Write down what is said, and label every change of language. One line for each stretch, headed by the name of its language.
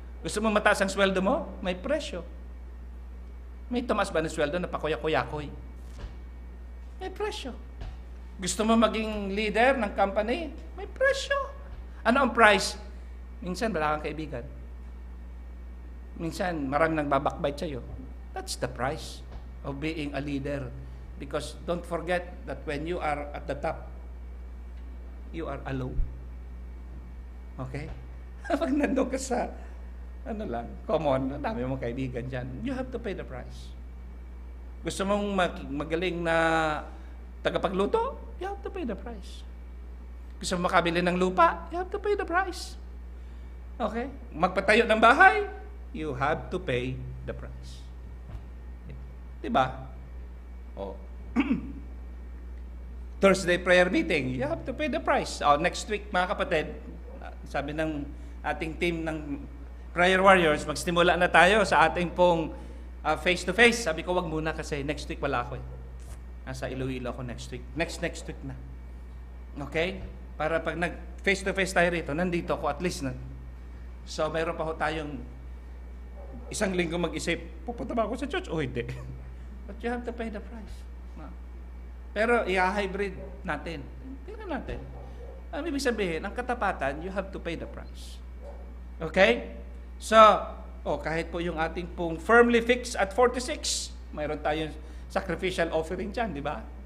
Filipino: Gusto mo mataas ang sweldo mo? May presyo. May tumaas ba ng sweldo na pakuya-kuyakoy? May presyo. Gusto mo maging leader ng company? May presyo. Ano ang price? Minsan wala kang kaibigan. Minsan maraming nagbabakbite sa'yo.
English: That's the price of being a leader. Because don't forget that when you are at the top, you are alone.
Filipino: Okay? Pag nandun ka sa, common, dami mong kaibigan dyan,
English: you have to pay the price.
Filipino: Gusto mong magaling na tagapagluto?
English: You have to pay the price.
Filipino: Gusto mong makabili ng lupa?
English: You have to pay the price. Okay?
Filipino: Magpatayo ng bahay?
English: You have to pay the price. Diba? Oh. Thursday prayer meeting, you have to pay the price.
Filipino: Next week, mga kapatid, sabi ng ating team ng Prayer Warriors, magsimula na tayo sa ating pong face-to-face. Sabi ko, wag muna kasi next week wala ako eh. Nasa Iloilo ako next week. Next week na. Okay? Para pag nag-face-to-face tayo rito, nandito ako at least na. So, mayroon pa ho tayong isang linggo mag-isip, pupunta ba ako sa church o hindi?
English: But you have to pay the price.
Filipino: No? Pero i-hybrid natin. Tingnan natin. Ang ibig sabihin, ang katapatan,
English: you have to pay the price. Okay?
Filipino: So, kahit po yung ating pong firmly fixed at 46, mayroon tayong sacrificial offering dyan, di ba?